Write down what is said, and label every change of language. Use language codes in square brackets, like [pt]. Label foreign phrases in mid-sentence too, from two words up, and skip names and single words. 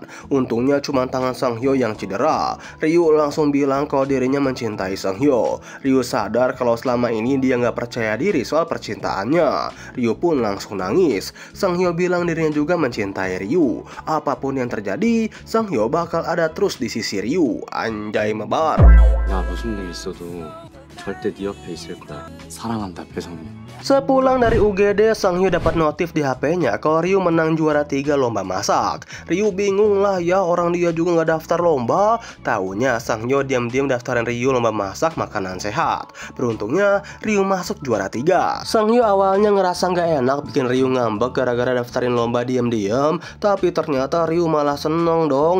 [id] Untungnya cuma tangan Sang-hyo yang cedera. Ryu langsung bilang kalau dirinya mencintai Sang-hyo. Ryu sadar kalau selama ini dia nggak percaya diri soal percintaannya. Ryu pun langsung nangis. Sang-hyo bilang dirinya juga mencintai Ryu. Apapun yang terjadi, Sang-hyo bakal ada terus di sisi Ryu. Anjay mebar. [ko] 나 무슨 일 있어도 절대 네 옆에 있을 거야. 사랑한다, 배성민. [id] Sepulang dari UGD, Sang-hyo dapat notif di HP-nya kalau Ryu menang juara 3 lomba masak. Ryu bingung lah ya, orang dia juga nggak daftar lomba. Taunya Sang-hyo diam-diam daftarin Ryu lomba masak makanan sehat. Beruntungnya Ryu masuk juara 3. Sang-hyo awalnya ngerasa nggak enak bikin Ryu ngambek gara-gara daftarin lomba diam-diam, tapi ternyata Ryu malah seneng dong.